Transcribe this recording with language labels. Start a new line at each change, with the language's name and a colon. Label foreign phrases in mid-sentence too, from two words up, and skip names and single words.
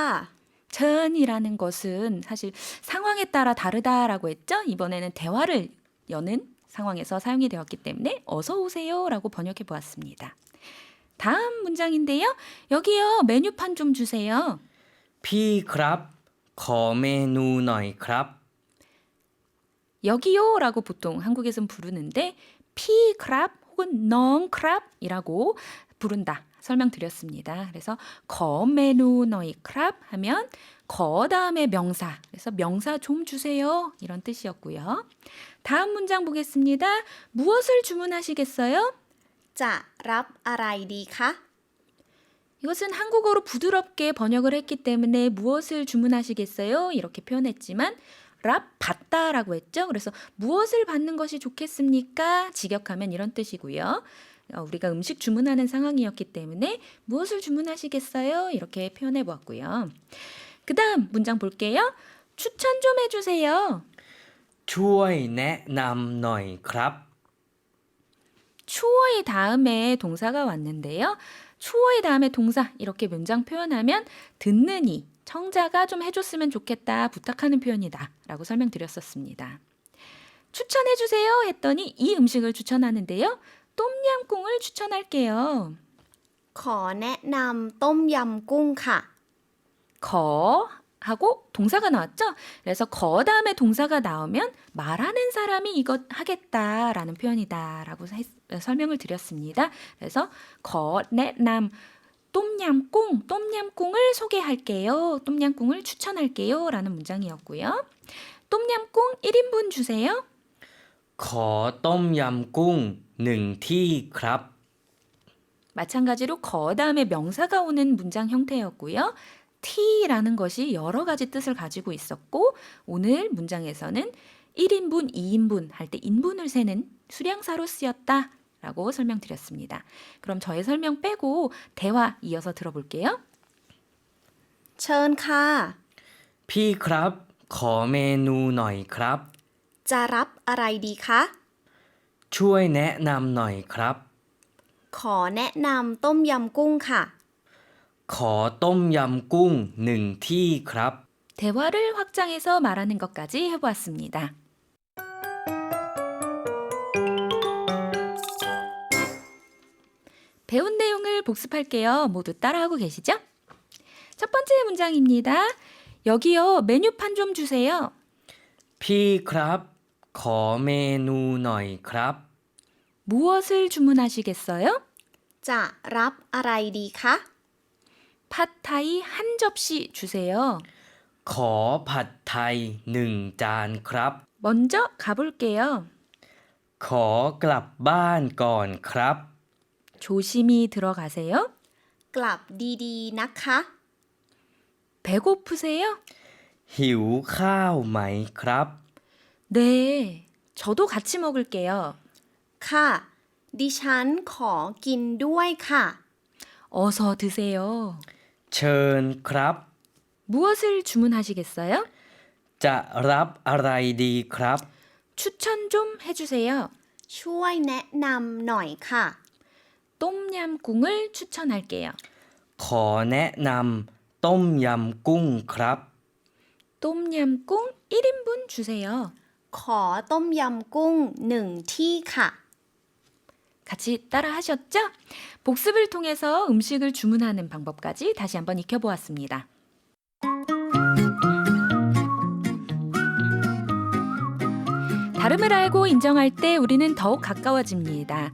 Korean: 전이라는 것은 사실 상황에 따라 다르다라고 했죠. 이번에는 대화를 여는 상황에서 사용이 되었기 때문에 어서 오세요라고 번역해 보았습니다. 다음 문장인데요. 여기요. 메뉴판 좀 주세요.
Thai: พี่ครับขอเมนูหน่อยครับ
Korean: 여기요라고 보통 한국에서는 부르는데 피크랍 혹은 넝크랍이라고 부른다. 설명드렸습니다. 그래서
Thai: ขอ เมนู หน่อย ครับ
Korean: 하면 거 다음에 명사. 그래서 명사 좀 주세요. 이런 뜻이었고요. 다음 문장 보겠습니다. 무엇을 주문하시겠어요?
Thai: จะรับอะไรดีคะ
Korean: 이것은 한국어로 부드럽게 번역을 했기 때문에 무엇을 주문하시겠어요? 이렇게 표현했지만 랍 받다라고 했죠. 그래서 무엇을 받는 것이 좋겠습니까? 직역하면 이런 뜻이고요. 우리가 음식 주문하는 상황이었기 때문에 무엇을 주문하시겠어요? 이렇게 표현해 보았고요. 그 다음 문장 볼게요. 추천 좀 해주세요.
Thai: ช่วยแนะนำหน่อยครับ
Korean: 추어의 다음에 동사가 왔는데요. 추어의 다음에 동사 이렇게 문장 표현하면 듣는 이, 청자가 좀 해줬으면 좋겠다 부탁하는 표현이다 라고 설명드렸었습니다. 추천해주세요 했더니 이 음식을 추천하는데요. 똠얌꿍을 추천할게요.
Thai: ขอแนะนำต้มยำกุ้งค่ะ
Korean: 거 하고 동사가 나왔죠? 그래서 거 다음에 동사가 나오면 말하는 사람이 이것 하겠다라는 표현이다라고 설명을 드렸습니다. 그래서
Thai: ขอ แนะนำ,
Korean: 똠얌꿍, 똠얌꿍을 소개할게요. 똠얌꿍을 추천할게요. 라는 문장이었고요. 똠얌꿍 1인분 주세요.
Thai: ขอต้มยำกุ้ง1ที่ครับ
Korean: 마찬가지로 거 다음에 명사가 오는 문장 형태였고요. t라는 것이 여러 가지 뜻을 가지고 있었고 오늘 문장에서는 1인분, 2인분 할 때 인분을 세는 수량사로 쓰였다 라고 설명드렸습니다. 그럼 저의 설명 빼고 대화 이어서 들어볼게요.
Thai: เชิญค่ะ พี่ครับขอเมนูหน่อยครับ จะรับอะไรดีคะ ช่วยแนะนำหน่อยครับ ขอแนะนำต้มยำกุ้งค่ะ ขอต้มยำกุ้ง1ที่ครับ
Korean: 대화를 확장해서 말하는 것까지 해보았습니다. 배운 내용을 복습할게요. 모두 따라하고 계시죠? 첫 번째 문장입니다. 여기요, 메뉴판 좀 주세요.
Thai: พี่ครับขอเมนูหน่อยครับ
Korean: 무엇을 주문하시겠어요?
Thai: จะรับอะไรดีคะ
Korean: 팟타이 한 접시 주세요.
Thai: ขอผัดไทย1จานครับ
Korean: 먼저 가볼게요.
Thai: ขอกลับบ้านก่อนครับ
Korean: 조심히 들어가세요.
Thai: กลับดีๆนะคะ
Korean: 배고프세요?
Thai: หิวข้าวไหมครับ
Korean: 네, 저도 같이 먹을게요.
Thai: ค่ะ ดิฉันขอกินด้วยค่ะ
Korean: 어서 드세요.
Thai: เชิญครับ
Korean: 무엇을 주문하시겠어요?
Thai: จะรับอะไรดีครับ
Korean: 추천 좀 해주세요.
Thai: ช่วยแนะนำหน่อยค่ะ
Korean: 똠얌꿍을 추천할게요.
Thai: ขอแนะนำต้มยำกุ้งครับ
Korean: 똠얌꿍 1인분 주세요.
Thai: ขอต้มยำกุ้ง1ที่ค่ะ
Korean: 같이 따라 하셨죠? 복습을 통해서 음식을 주문하는 방법까지 다시 한번 익혀보았습니다. 다름을 알고 인정할 때 우리는 더욱 가까워집니다.